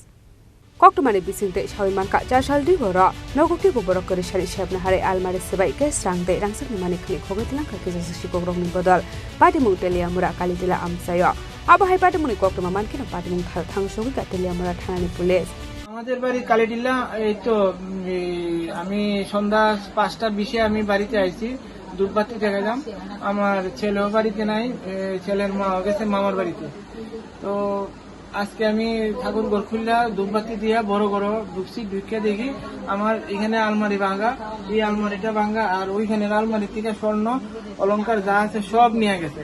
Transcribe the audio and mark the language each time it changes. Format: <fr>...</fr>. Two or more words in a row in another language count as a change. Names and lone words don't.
<trp>Koktumani bisinte shawiman ka charsaldi boro nogoki borok korishani shep nahari almari sebai kes rangte rangsani mani khani khogite langkha kisasuk shikogrong ni bodol patimung telia mora kalitela amsayo abahai patimung koktuma mankino patimung thangsogi ka telia mora thanani police</trp> <bn>আমাদের বাড়ি কালিডিলা এই তো আমি সন্ধ্যা 5:20 আমি বাড়িতে আইছি দুধবাতি দেখালাম আমার ছেলেও বাড়িতে নাই ছেলের মা গেছে মামার বাড়িতে তো আজকে আমি ঠাকুর ঘর খুললা দুধবাতি দিয়া বড় বড় ঢুকছি ঢুকে দেখি আমার এখানে আলমারি ভাঙা এই আলমারিটা ভাঙা আর ওইখানের আলমারি থেকে স্বর্ণ অলংকার যা আছে সব নিয়ে গেছে</bn>